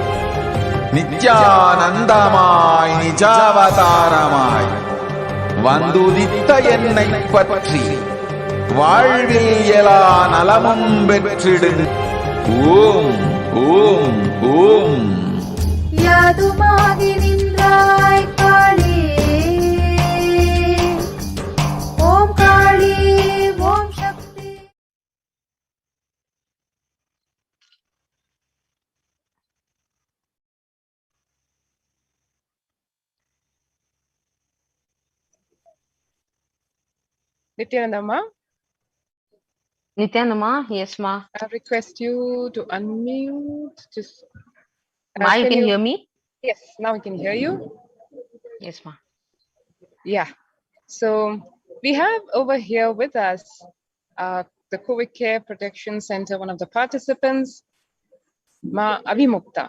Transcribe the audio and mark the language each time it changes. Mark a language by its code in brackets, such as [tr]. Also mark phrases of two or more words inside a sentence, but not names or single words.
[ta] நித்யானந்தமாய் நிஜாவதாரமாய் வந்துதித்த என்னை பற்றி வாழ்வில் எல்லா நலமும் பெற்றிடும். ஓம் ஓம் ஓம். யாதுமாகி நின்றாய் காளி, ஓம் காளி, ஓம் சக்தி. [en] Nithyananda ma, Nithyananda Ma, yes, Ma. I request you to unmute. Just Ma, you can hear me? Yes, now I can hear you. Yes, Ma. Yeah. So we have over here with us the COVID Care Protection Center, one of the participants, Ma Avimukta.